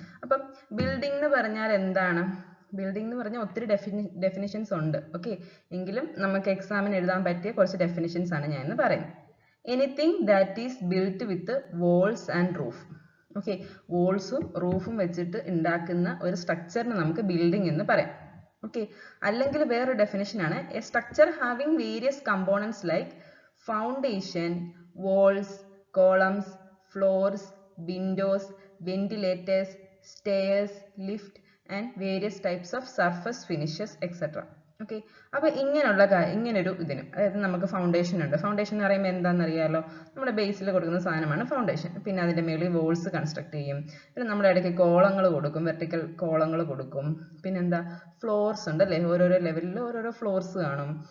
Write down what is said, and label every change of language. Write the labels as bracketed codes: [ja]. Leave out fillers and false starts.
[ml] അപ്പം ബിൽഡിംഗ് എന്ന് പറഞ്ഞാൽ എന്താണ്? ബിൽഡിംഗ് എന്ന് പറഞ്ഞാൽ ഒത്തിരി ഡെഫിനിഷൻസ് ഉണ്ട്. ഓക്കെ, എങ്കിലും നമുക്ക് എക്സാമിന് എഴുതാൻ പറ്റിയ കുറച്ച് ഡെഫിനിഷൻസ് ആണ് ഞാൻ ഇന്ന് പറയുന്നത്. [en] Anything that is built with walls and roof. [ml] Okay, വോൾസും റൂഫും വെച്ചിട്ട് ഉണ്ടാക്കുന്ന ഒരു സ്ട്രക്ചറിന് നമുക്ക് ബിൽഡിംഗ് എന്ന് പറയാം. [en] okay, [ml] അല്ലെങ്കിൽ വേറൊരു ഡെഫിനിഷൻ ആണ് [en] A structure having various components like foundation, walls, columns, floors, windows, ventilators, stairs, lift and various types of surface finishes etc. [ml] Okay, അപ്പോൾ ഇങ്ങനൊരു ഇതിന്, അതായത് നമുക്ക് ഫൗണ്ടേഷൻ ഉണ്ട്. ഫൗണ്ടേഷൻ എന്ന് പറയുമ്പോൾ എന്താണെന്ന് അറിയാമല്ലോ, നമ്മുടെ ബേസിൽ കൊടുക്കുന്ന സാധനമാണ് ഫൗണ്ടേഷൻ. പിന്നെ അതിൻ്റെ മുകളിൽ വോൾസ് കൺസ്ട്രക്ട് ചെയ്യും. പിന്നെ നമ്മുടെ ഇടയ്ക്ക് കോളങ്ങൾ കൊടുക്കും, വെർട്ടിക്കൽ കോളങ്ങൾ കൊടുക്കും. പിന്നെന്താ, ഫ്ലോർസ് ഉണ്ട് അല്ലേ, ഓരോരോ ലെവലിൽ ഓരോരോ ഫ്ലോർസ് കാണും.